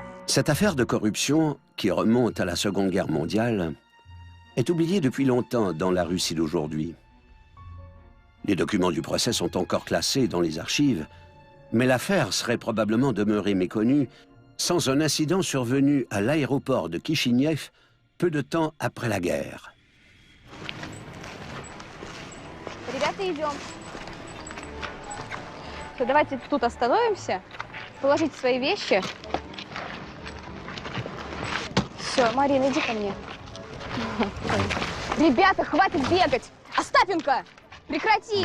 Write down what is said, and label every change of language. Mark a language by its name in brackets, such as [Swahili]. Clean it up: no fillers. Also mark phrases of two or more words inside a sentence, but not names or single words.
[French] Cette affaire de corruption, qui remonte à la Seconde Guerre mondiale, est oubliée depuis longtemps dans la Russie d'aujourd'hui. Les documents du procès sont encore classés dans les archives, mais l'affaire serait probablement demeurée méconnue sans un incident survenu à l'aéroport de Kishinev peu de temps après la guerre. [Russian] Ребята, идем. Давайте тут остановимся, положите свои вещи. Все, Марина, иди ко мне. Ребята, хватит бегать! Остапенко, прекрати!